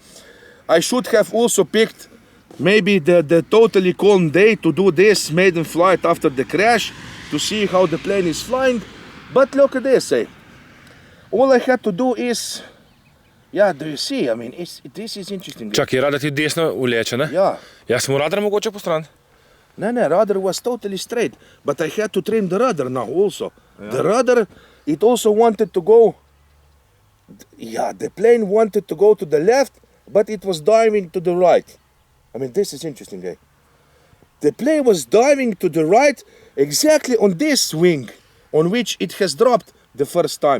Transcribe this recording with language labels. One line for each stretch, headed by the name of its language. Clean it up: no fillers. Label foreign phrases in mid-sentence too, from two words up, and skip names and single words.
English: I should have also picked maybe the totally calm day to do this maiden flight after the crash to see how the plane is flying. But look at this, eh? All I had to do is, yeah, do you see? I mean, this is interesting.
Slovenian: Čak, rada ti desno uleče, ne?
English: Yeah.
Slovenian: Jaz sem radar mogoče po stran.
English: No, rudder was totally straight, but I had to trim the rudder now also. Yeah. The rudder, it also wanted to go, yeah, the plane wanted to go to the left, but it was diving to the right. I mean, this is interesting, eh? The plane was diving to the right exactly on this wing on which it has dropped the first time.